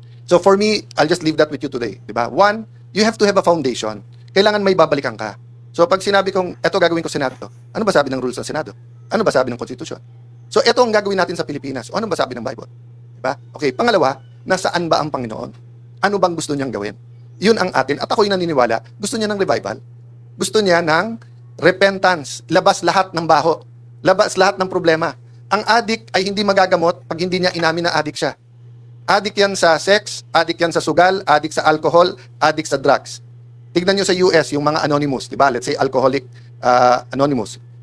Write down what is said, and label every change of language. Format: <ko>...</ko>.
<en>So for me, I'll just leave that with you today. Di ba? One, you have to have a foundation.</en> <tl>Kailangan may babalikan ka. So pag sinabi kong, eto gagawin ko Senado, ano ba sabi ng rules ng Senado? Ano ba sabi ng Constitution? So eto ang gagawin natin sa Pilipinas. O ano ba sabi ng Bible? Diba? Okay, pangalawa, nasaan ba ang Panginoon? Ano bang gusto niyang gawin? Yun ang atin. At ako'y naniniwala, gusto niya ng revival. Gusto niya ng repentance. Labas lahat ng baho. Labas lahat ng problema. Ang addict ay hindi magagamot pag hindi niya inamin na addict siya. Addict yan sa sex, addict yan sa sugal, addict sa alcohol, addict sa drugs. Tignan nyo sa US, yung mga anonymous, di ba?</tl> <en>Let's say alcoholic anonymous.</en>